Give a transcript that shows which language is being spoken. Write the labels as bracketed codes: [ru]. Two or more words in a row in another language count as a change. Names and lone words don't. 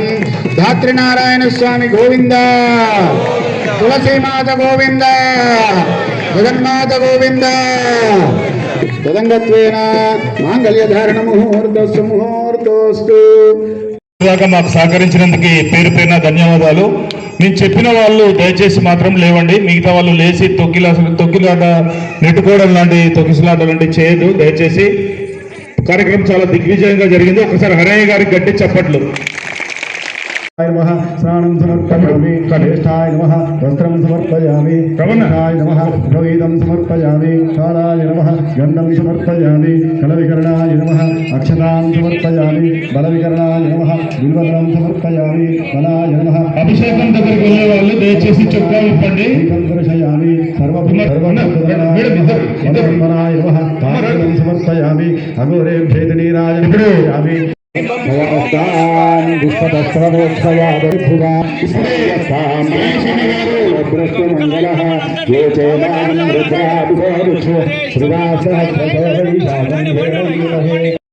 [sa] धात्रिनारायण स्वामी गोविंद, तुलसी माता गोविंद, जगन्माता गोविंद। तदंगत्वेन मांगल्य धारण मुहूर्तोस्तु। [te] మాకు సహకరించినందుకు పేరు పేరున ధన్యవాదాలు. నేను చెప్పిన వాళ్ళు దయచేసి మాత్రం లేవండి. మిగతా వాళ్ళు లేచి తొక్కిలాట నెట్టుకోవడం లాంటి తొక్కిసలాట లాంటి చేయదు దయచేసి. కార్యక్రమం చాలా దిగ్విజయంగా జరిగింది. ఒకసారి హరయ్య గారికి గట్టి చప్పట్లు. [sa] नमः स्नानं समर्पयामि कनिष्ठाय नमः वस्त्रं समर्पयामि कवनाय नमः द्रविदं समर्पयामि कालाय नमः गन्धं समर्पयामि कलविकरणाय नमः अक्षतां समर्पयामि बलविकरणाय नमः बिल्वदं समर्पयामि बलाय नमः [te] అభిషేకం దగ్గరికి వెళ్ళే వాళ్ళు దయచేసి చొక్కా విప్పండి. [sa] दीपं दर्शयामि सर्वभूतनाय नमः ताम्बूलं समर्पयामि अघोरे भेदनीराय समर्पयामि मंगलः ये चैनान् रुद्राभिषेक्ष श्रीवासः